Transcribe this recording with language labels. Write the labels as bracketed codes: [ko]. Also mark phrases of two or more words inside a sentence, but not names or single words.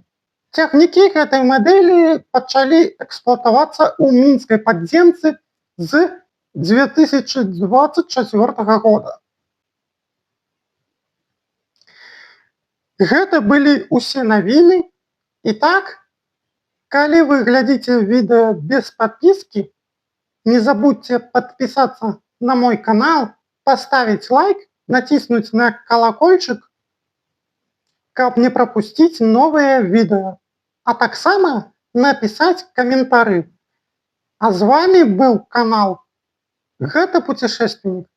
[be] Цягнікі гэтай мадэлі пачалі эксплуатавацца ў мінскай падземцы з 2024 года. Гэта былі ўсе навіны. І так, калі вы глядзіце відэо без падпіскі, [ru] не забудьте подписаться на мой канал, поставить лайк, натиснуть на колокольчик, каб не пропустить новые видео, [be] а таксама [ru] написать комментарий. А з вами был канал Гэта Путешественник.